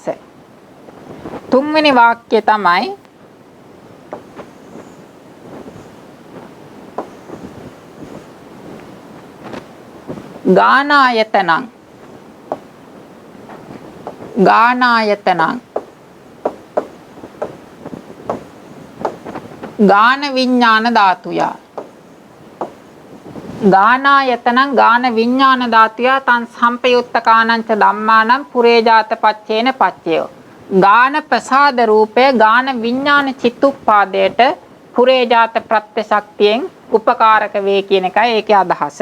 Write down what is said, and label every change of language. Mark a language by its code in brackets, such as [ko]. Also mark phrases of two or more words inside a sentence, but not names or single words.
[si] තුන්වෙනි වාක්‍යය තමයි [pi] ගානායතනං ගාන විඥාන ධාතුය. ගානායතනං ගාන විඥාන ධාතුය තන් සම්පයුත්ත කානංච ධම්මානං පුරේජාත පච්චේන පච්චයෝ. [si] ගාන ප්‍රසාද රූපය ගාන විඥාන චිත්තුප්පාදයට පුරේජාත ප්‍රත්‍ය ශක්තියෙන් උපකාරක වේ කියන එකයි ඒකේ අදහස.